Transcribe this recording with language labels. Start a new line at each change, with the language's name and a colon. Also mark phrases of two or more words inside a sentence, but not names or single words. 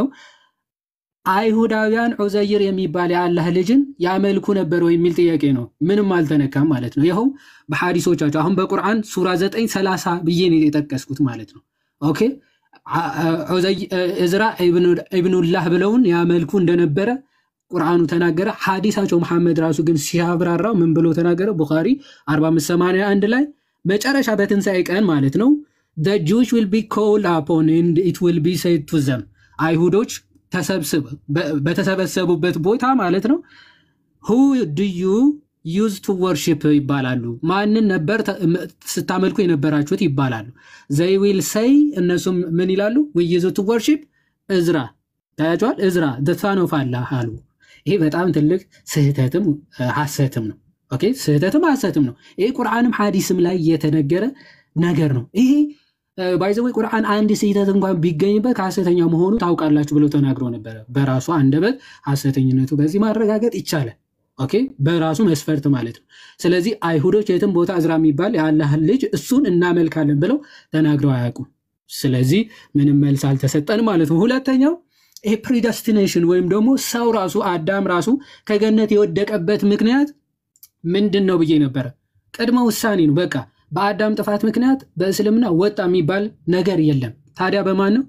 Amharic: አይሁዳውያን ዑዘይር የሚባል የአላህ ልጅን ያመልኩ ነበር ወይ የሚል ጥያቄ ነው። ምንም አልተነካም ማለት ነው። ይኸው በሐዲሶቻቸው አሁን በቁርአን ሱራ 9:30 ብዬ ነው የጠቀስኩት ማለት ነው። ኦኬ እዝራ ኢብኑላህ ብለውን ያመልኩ እንደነበረ ቁርአኑ ተናገረ። ሐዲሳቸው መሐመድ ራሱ ግን ሲያብራራው ምን ብሎ ተናገረ? ቡኻሪ 4581 ላይ መጨረሻ በትንሣኤ ቀን ማለት ነው
English: the Jews will be called upon and it will be said to them
Amharic: አይሁዶች በተሰበሰቡበት ቦታ ማለት ነው
English: who do you use to worship
Amharic: ይባላሉ። ማንን ነበር ስታመልኩ የነበራችሁት ይባላሉ።
English: they will say
Amharic: እነሱም ምን ይላሉ?
English: we use to worship
Amharic: እዝራ ታያጇል እዝራ
English: the son of Allah
Amharic: አሉ። ይሄ በጣም ትልቅ ስህተትም ሐሰትም ነው። ኦኬ ስህተትም ሐሰትም ነው። ይሄ ቁርአንም ሐዲስም ላይ የተነገረ ነገር ነው። ይሄ ባይዘው ቁርአን አንድ ስህተት እንኳን ቢገኝበት ሐሰተኛ መሆኑ ታውቃላችሁ ብሎ ተናግሮ ነበር። በራሱ አንደበት ሐሰተኝነቱ በዚህ ማረጋገጥ ይቻላል። ኦኬ በራሱ መስፈርት ማለት ነው። ስለዚህ አይሁዶች የትም ቦታ እዝራ የሚባል የአላህ ልጅ እሱን እናመልካለን ብለው ተናግረው አያውቁም። ስለዚህ ምንም መልስ አልተሰጠን ማለት ነው። ሁለተኛው ይሄ ፕሪደስቲኔሽን ወይም ደግሞ ሰው ራሱ አዳም ራሱ ከገነት የወደቀበት ምክንያት ምንድነው ብዬ ነበር። ቅድመ ውሳኔ ነው። በቃ በአዳም ጥፋት ምክንያት በእስልምና ወጣ የሚባል ነገር የለም። ታዲያ በማን ነው?